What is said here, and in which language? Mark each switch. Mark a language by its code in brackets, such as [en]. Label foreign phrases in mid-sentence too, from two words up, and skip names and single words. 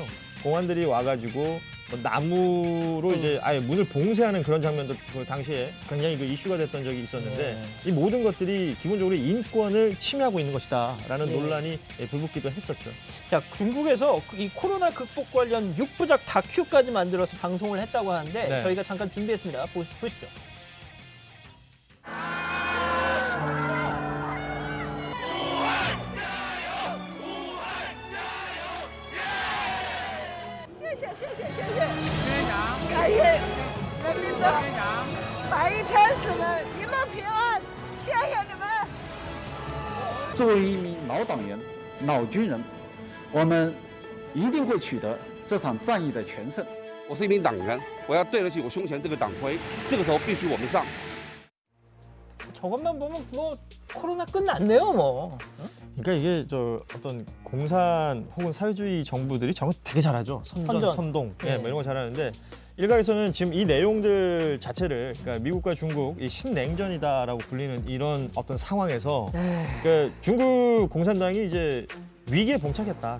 [ko] 공안들이 와가지고 뭐 나무로 이제 아예 문을 봉쇄하는 그런 장면도 그 당시에 굉장히 그 이슈가 됐던 적이 있었는데 이 모든 것들이 기본적으로 인권을 침해하고 있는 것이다라는 논란이 불붙기도 했었죠. 자, 중국에서 이 코로나 극복 관련 6부작 다큐까지 만들어서 방송을 했다고 하는데 네. 저희가 잠깐 준비했습니다. 보시죠. [zh] 感谢人民的百亿天使们一路平安，谢谢你们。作为一名老党员、老军人，我们一定会取得这场战役的全胜。我是一名党员，我要对得起我胸前这个党徽。这个时候必须我们上。 [ko] 저것만 보면 뭐 코로나 끝났네요, 뭐. 그러니까 이게 저 어떤 공산 혹은 사회주의 정부들이 저런 거 되게 잘하죠. 선전. 선동, 네. 뭐 이런 거 잘하는데 일각에서는 지금 이 내용들 자체를 그러니까 미국과 중국 이 신냉전이다라고 불리는 이런 어떤 상황에서 그러니까 중국 공산당이 이제 위기에 봉착했다.